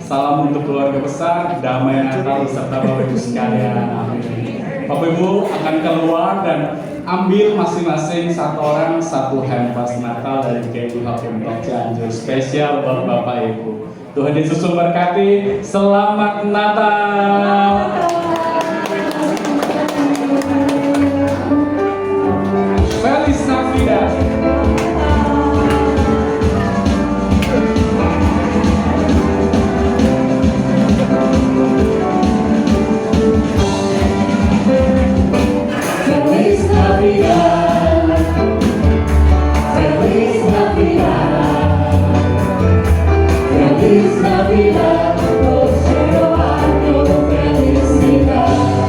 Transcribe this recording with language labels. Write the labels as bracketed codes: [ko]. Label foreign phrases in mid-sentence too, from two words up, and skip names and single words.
[id] Salam untuk keluarga besar, damai Natal serta Bapak Ibu sekalian. Amin. Bapak Ibu akan keluar dan ambil masing-masing satu orang satu hampers Natal dari GKI Hakim Tok Cianjur spesial buat Bapak Ibu. Tuhan Yesus memberkati. Selamat Natal. [es] Feliz Navidad. Feliz Navidad, Feliz Navidad, Feliz Navidad, próspero año, felicidad.